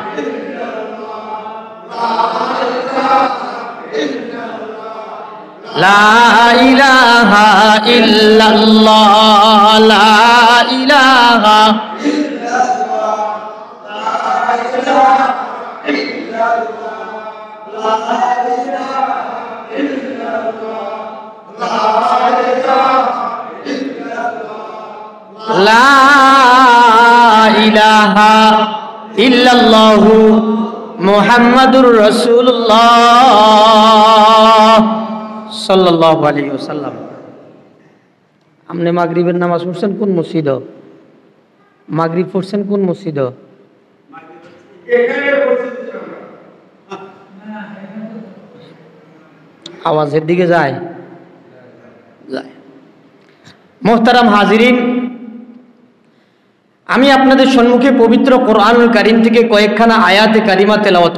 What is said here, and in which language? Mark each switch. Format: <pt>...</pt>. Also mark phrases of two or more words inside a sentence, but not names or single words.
<ar>لا إله إلا الله لا إله لا إله إلا الله محمد رسول الله صلى الله عليه وسلم</ar> <bn>আমনে মাগরিবের নামাজ পড়ছেন কোন মসজিদে মাগরিব পড়ছেন কোন মসজিদে আওয়াজের দিকে যায় মুহতারাম হাজিরিন আমি আপনাদের সম্মুখে পবিত্র কোরআনুল কারীম থেকে কয়েকখানা আয়াতে কারিমা তেলাওয়াত</bn>